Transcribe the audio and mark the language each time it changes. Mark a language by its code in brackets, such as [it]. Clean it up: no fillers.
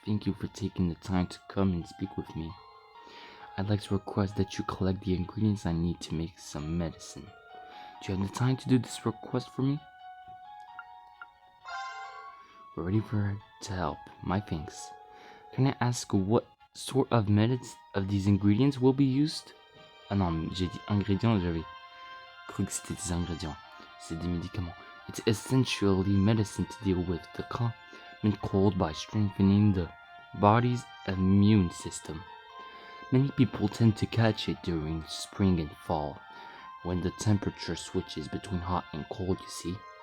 [en] Thank you for taking the time to come and speak with me. I'd like to request that you collect the ingredients I need to make some medicine. Do you have the time to do this request for me? We're ready to help. My thanks. Can I ask what sort of these ingredients will be used? [fr] Ah non, j'ai dit ingrédients, j'avais cru que c'était des ingrédients. C'est des médicaments. [en] It's essentially medicine to deal with the common cold by strengthening the body's immune system. Many people tend to catch it during spring and fall, when the temperature switches between hot and cold, you see.